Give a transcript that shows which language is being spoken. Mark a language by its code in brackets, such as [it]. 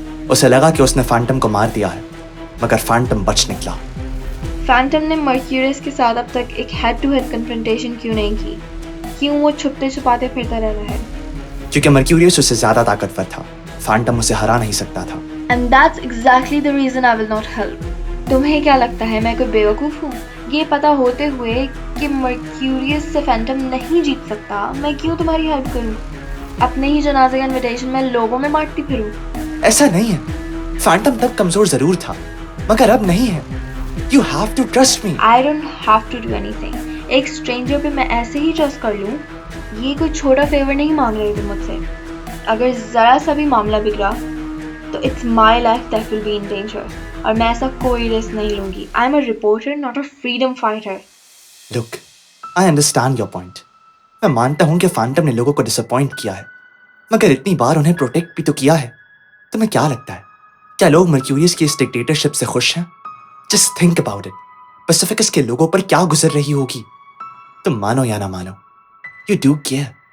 [hi] उसे लगा कि उसने फैंटम को मार दिया है, मगर फैंटम बच निकला। फैंटम ने मर्क्यूरियस के साथ अब तक एक हेड टू हेड कन्फ्रंटेशन क्यों नहीं की? क्यों वो छुपते छुपाते फिरता रह रहा है? क्योंकि मर्क्यूरियस उससे ज्यादा ताकतवर था, फैंटम उसे हरा नहीं सकता था। [en] And that's exactly the reason I will not help. [hi] तुम्हें क्या लगता है मैं कोई बेवकूफ हूँ? ये पता होते हुए कि मर्क्यूरियस से फैंटम नहीं जीत सकता, मैं क्यों तुम्हारी हेल्प करूँ? अपने ही जनाजे का इनविटेशन मैं लोगों में बांटती फिरूँ? ऐसा नहीं है, फैंटम तब कमजोर जरूर था, मगर अब नहीं है। [en] You have to trust me. I don't have to do anything. [hi] एक स्ट्रेंजर पे मैं ऐसे ही ट्रस्ट कर लूँ? ये कोई छोटा फेवर नहीं मांग रही तुम मुझसे। अगर जरा सा भी मामला बिगड़ा तो [en] it's my life that will be in danger. [hi] और मैं ऐसा कोई रिस्क नहीं लूंगी। [en] I'm a reporter, not a freedom fighter. Look, I understand your point. [hi] मैं मानता हूँ कि फैंटम ने लोगों को डिसअपॉइंट किया है, मगर इतनी बार उन्हें प्रोटेक्ट भी तो किया है। तुम्हें क्या लगता है, क्या लोग मर्क्यूरियस की इस डिक्टेटरशिप से खुश हैं? [en] Just think about it. [hi] पैसिफिकस के लोगों पर क्या गुजर रही होगी? तुम मानो या ना मानो, [en] you do care.